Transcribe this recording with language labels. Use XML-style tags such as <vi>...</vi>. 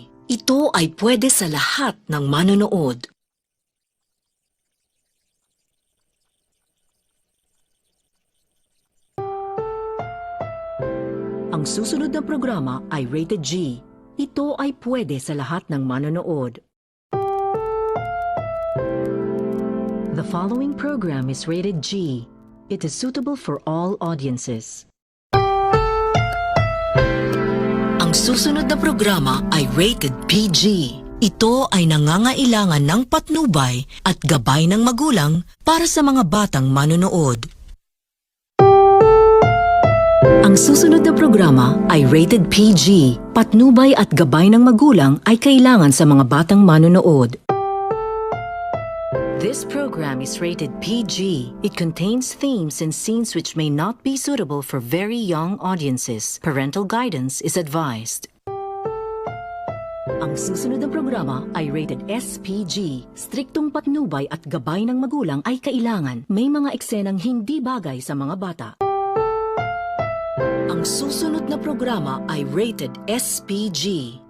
<tl>Ito ay pwede sa lahat ng manonood. Ang susunod na programa ay Rated G. Ito ay pwede sa lahat ng manonood.</tl> <en>The following program is rated G. It is suitable for all audiences.</en> <tl>Ang susunod na programa ay Rated PG. Ito ay nangangailangan ng patnubay at gabay ng magulang para sa mga batang manonood. Ang susunod na programa ay Rated PG. Patnubay at gabay ng magulang ay kailangan sa mga batang manonood.</tl> <en>This program is rated PG. It contains themes and scenes which may not be suitable for very young audiences. Parental guidance is advised.</en> <tl>Ang susunod na programa ay rated SPG. Striktong patnubay at gabay ng magulang ay kailangan. May mga eksenang hindi bagay sa mga bata. Ang susunod na programa ay rated SPG.</tl>